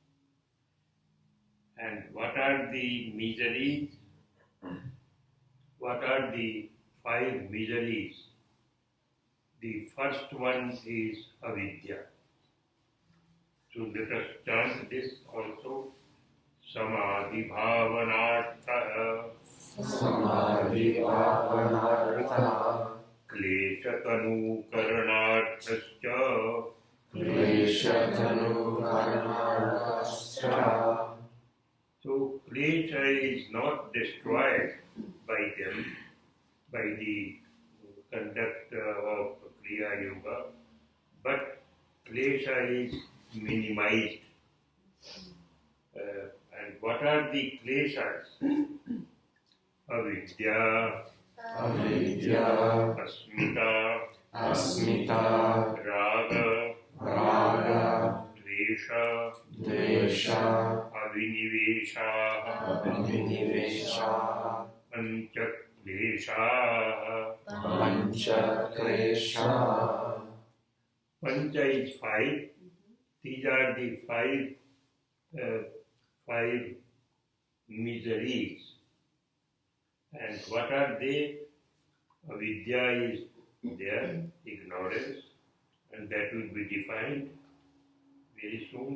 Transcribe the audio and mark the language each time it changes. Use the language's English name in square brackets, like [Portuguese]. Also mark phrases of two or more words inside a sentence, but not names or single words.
[English] And what are the miseries? What are the 5 miseries? The first one is avidya. So let us chant this also. [Sanskrit] Samadhi bhavanartha Samadhi bhavanartha kleshatanu karanarthascha Kleshatanu karnarthascha. [English] So klesha is not destroyed by them, by the conduct of Kriya Yoga, but klesha is minimized. And what are the kleshas? [Sanskrit] Avidya, Avidya, asmita, asmita, raga, raga, dvesha, dvesha, avinivesha, abhinivesha, pancha klesha. pancha klesha. [English] Pancha is 5. These are the 5 miseries. And what are they? Avidya is there, ignorance, and that will be defined very soon.